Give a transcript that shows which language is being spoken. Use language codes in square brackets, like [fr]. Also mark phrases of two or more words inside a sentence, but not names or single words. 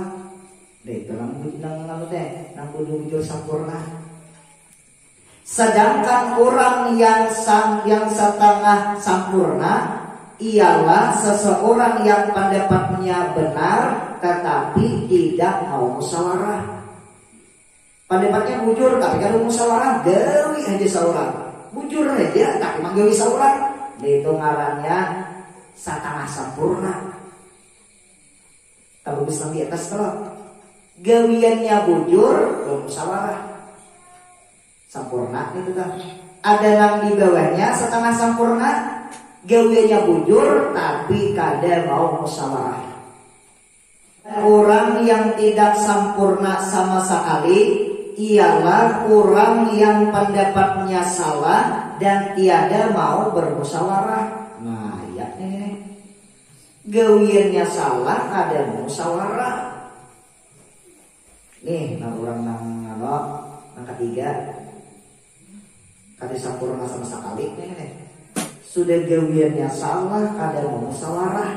[bjn] Itu nang bujur sempurna. [id] Sedangkan orang yang setengah sempurna ialah seseorang yang pendapatnya benar tetapi tidak mau musyawarah. [bjn] Pendapatnya bujur tapi kalau musyawarah gawi aja seorang. Bujur aja tapi manggawi seorang. Itu ngarannya setengah sempurna. Kalau bisa di atas kalau gawiannya bujur belum musyawarah. Sempurna itu kan. Ada yang di bawahnya setengah sempurna, gawiannya bujur tapi kada mau musyawarah. [id] Orang yang tidak sempurna sama sekali ialah orang yang pendapatnya salah dan tiada mau bermusyawarah. [bjn] Nah, ya ini gawiannya salah ada musyawarah. Nih, orang nang ketiga kada sempurna sama sekali nih. Sudah gawiannya salah kada mau musyawarah.